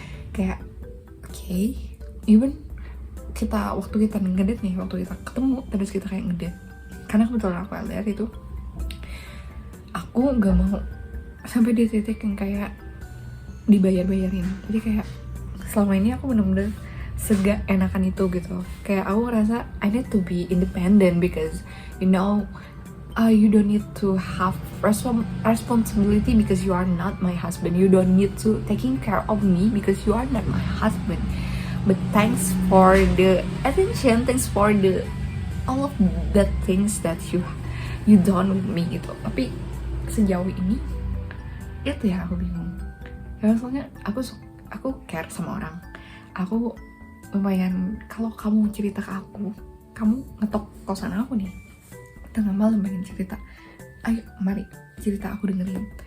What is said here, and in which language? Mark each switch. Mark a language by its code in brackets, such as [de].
[id] Kayak okay, even waktu kita ngedate nih, waktu kita ketemu terus kita kayak ngedate, karena kebetulan aku LDR itu, aku gak mau sampai di titik yang kayak dibayar-bayarin. Jadi kayak selama ini aku bener-bener segak enakan itu gitu. Kayak aku ngerasa [en] I need to be independent because you know you don't need to have responsibility because you are not my husband. You don't need to taking care of me because you are not my husband. But thanks for the attention, thanks for the all of the things that you done with me gitu. [id] Tapi sejauh ini itu ya aku bingung. Ya soalnya aku care sama orang. Aku lumayan, kalau kamu cerita ke aku, kamu ngetok kosan aku nih tengah malam pengen cerita, ayo mari cerita, aku dengerin.